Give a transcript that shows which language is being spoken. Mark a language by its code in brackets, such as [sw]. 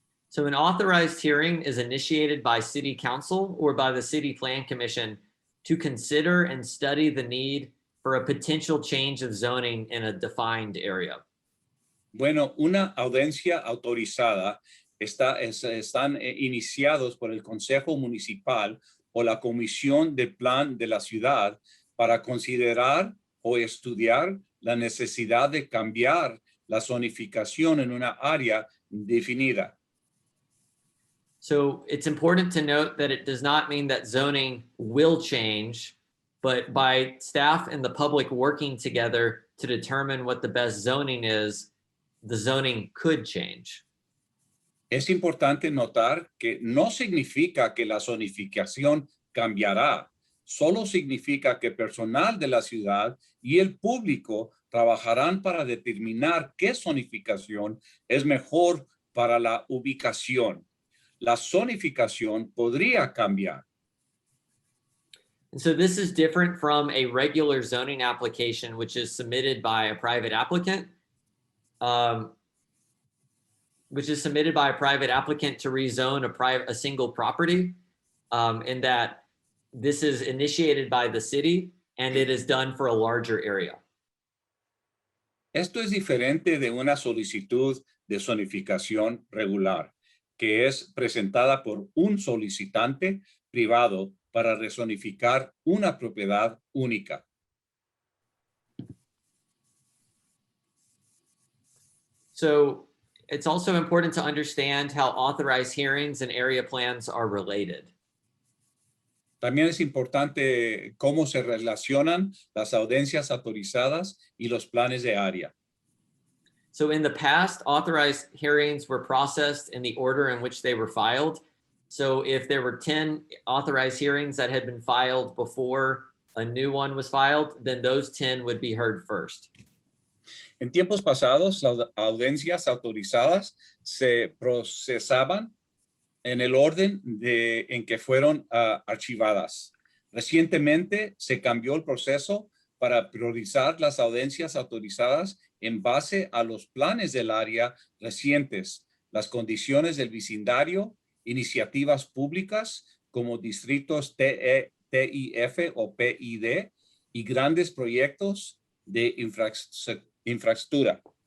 [en] So an authorized hearing is initiated by City Council or by the City Plan Commission to consider and study the need for a potential change of zoning in a defined area. [es] Bueno, una audiencia autorizada están iniciados por el Consejo Municipal o la Comisión de Plan de la Ciudad para considerar o estudiar la necesidad de cambiar la zonificación en una área definida. [en] So it's important to note that it does not mean that zoning will change, but by staff and the public working together to determine what the best zoning is, the zoning could change. [es] Es importante notar que no significa que la zonificación cambiará, solo significa que personal de la ciudad y el público trabajarán para determinar qué zonificación es mejor para la ubicación. La zonificación podría cambiar. [en] And so this is different from a regular zoning application, which is submitted by a private applicant. Which is submitted by a private applicant to rezone a single property, in that this is initiated by the city, and it is done for a larger area. [es] Esto es diferente de una solicitud de zonificación regular, que es presentada por un solicitante privado para rezonificar una propiedad única. [en] So it's also important to understand how authorized hearings and area plans are related. [es] También es importante cómo se relacionan las audiencias autorizadas y los planes de área. [en] So in the past, authorized hearings were processed in the order in which they were filed. So if there were 10 authorized hearings that had been filed before a new one was filed, then those 10 would be heard first. [es] En tiempos pasados, las audiencias autorizadas se procesaban en el orden en que fueron archivadas. Recientemente se cambió el proceso para priorizar las audiencias autorizadas en base a los planes del área recientes, las condiciones del vecindario, iniciativas públicas como distritos TIF o PID y grandes proyectos de infraestructura.